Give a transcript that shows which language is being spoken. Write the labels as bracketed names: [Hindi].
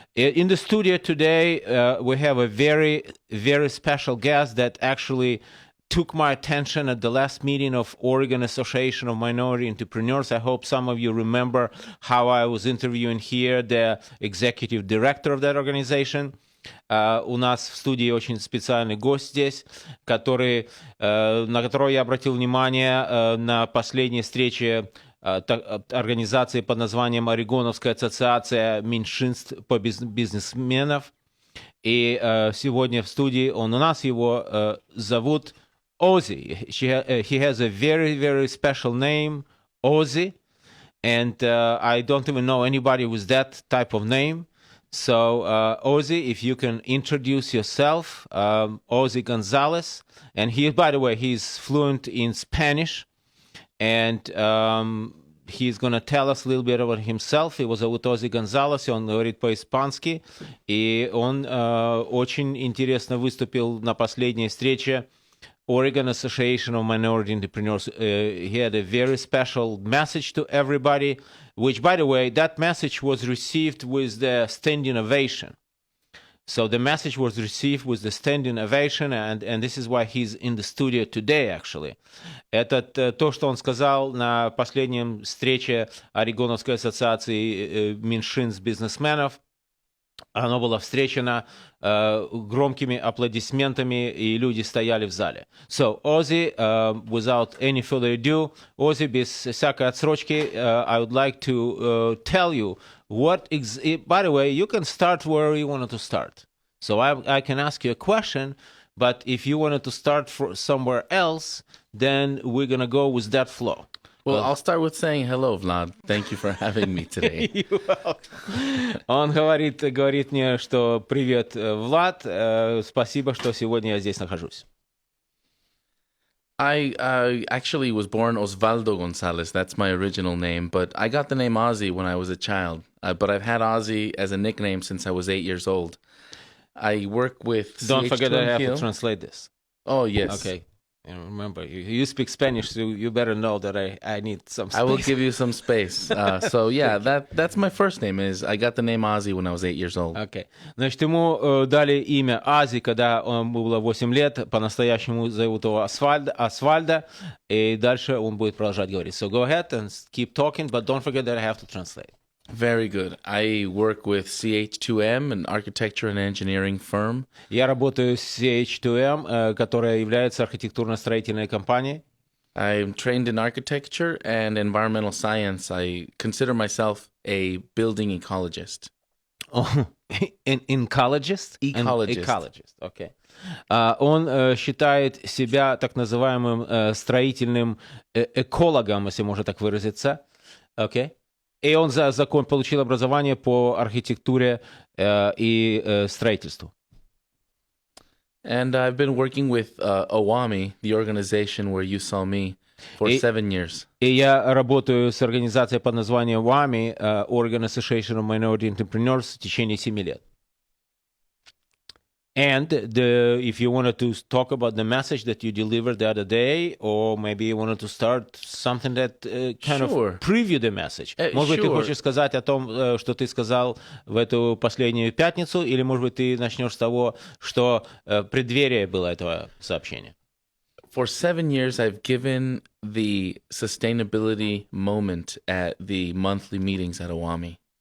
[English] In the studio today, we have a very, very special guest that actually took my attention at the last meeting of Oregon Association of Minority Entrepreneurs. I hope some of you remember how I was interviewing here the executive director of that organization. [Russian] У нас в студии очень специальный гость здесь, на которого я обратил внимание на последней встрече организации под названием Орегоновская ассоциация меньшинств по бизнесменов. И сегодня в студии у нас его зовут Ozzie. [English] He has a very, very special name, Ozzie. And I don't even know anybody with that type of name. So, Ozzie, if you can introduce yourself, Ozzie Gonzalez. And he, by the way, he's fluent in Spanish. And he's going to tell us a little bit about himself. [Russian] Его зовут Ozzie Gonzalez, он говорит по-испански. И он очень интересно выступил на последней встрече Oregon Association of Minority Entrepreneurs. [English] He had a very special message to everybody, which, by the way, that message was received with the standing ovation. So the message was received with the standing ovation, and this is why he's in the studio today, actually. [Russian] Это то, что он сказал на последнем встрече Орегоновской ассоциации меньшинств бизнесменов. Оно было встречено громкими аплодисментами, и люди стояли в зале. [English] So, Ozzie, without any further ado, Ozzie, [Russian] без всякой отсрочки, [English] I would like to tell you what... By the way, you can start where you wanted to start. So I can ask you a question, but if you wanted to start somewhere else, then we're going to go with that flow. Well, I'll start with saying hello, Vlad. Thank you for having me today. [Russian] Он говорит мне, что привет, Влад, спасибо, что сегодня я здесь нахожусь. [English] I actually was born Osvaldo Gonzalez. That's my original name, but I got the name Ozzie when I was a child. But I've had Ozzie as a nickname since I was 8 years old. I work with... Don't forget that I have to translate this. Oh, yes. Okay. And remember, you speak Spanish, so you better know that I need some space. I will give you some space. So, yeah, that's my first name. I got the name Ozzie when I was 8 years old. Okay. [Russian] Значит, ему дали имя Ozzie, когда ему было 8 лет. По-настоящему зовут его Асфальдо. И дальше он будет продолжать говорить. [English] So go ahead and keep talking, but don't forget that I have to translate. Very good. I work with CH2M, an architecture and engineering firm. [Russian] Я работаю с CH2M, которая является архитектурно-строительной компанией. [English] I'm trained in architecture and environmental science. I consider myself a building ecologist. Oh, an ecologist? Ecologist. Ecologist, okay. [Russian] Он считает себя так называемым строительным экологом, если можно так выразиться. [English] Okay. [Russian] И он получил образование по архитектуре и строительству. [English] And I've been working with OWAMI, the organization where you saw me, for 7 years. [Russian] И я работаю с организацией под названием OWAMI, Oregon Association of Minority Entrepreneurs, в течение 7 лет. [English] And if you wanted to talk about the message that you delivered the other day, or maybe you wanted to start something that kind of preview the message. [Russian] Может быть, ты хочешь сказать о том, что ты сказал в эту последнюю пятницу, или, может быть, ты начнешь с того, что преддверие было этого сообщения? [English] For 7 years, I've given the sustainability moment at the monthly meetings at OWAMI.